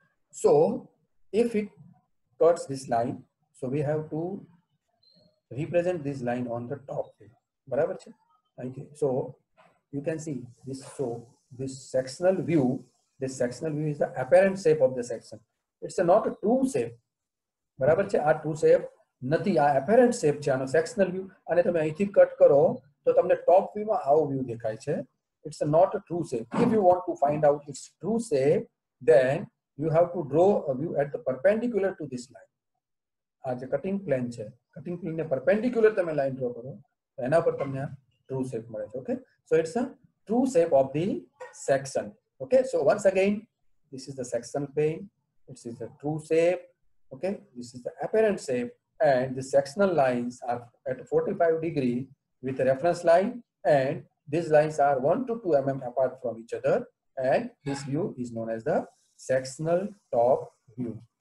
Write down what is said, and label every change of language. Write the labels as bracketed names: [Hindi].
[English] So if it cuts this line, so we have to represent this line on the top view. [Gujarati] Barabar chhe? [English] Okay, so you can see this. So this sectional view is the apparent shape of the section. It's not a true shape. [Gujarati] બરાબર છે, આ true shape નથી, આ apparent shape છે આનો sectional view, અને તમે અહીંથી કટ કરો તો તમને top view માં આવો view દેખાય છે. [English] It's not a true shape. If you want to find out its true shape, then you have to draw a view at the perpendicular to this line. [Gujarati] આ જે cutting plane છે, cutting plane ને perpendicular તમે line draw કરો તો એના પર તમને true shape મળે છે. [English] Okay, so it's a true shape of the section. Okay, so once again, this is the section plane. This is the true shape. Okay, this is the apparent shape, and the sectional lines are at 45 degree with a reference line, and these lines are 1 to 2 mm apart from each other, and this view is known as the sectional top view.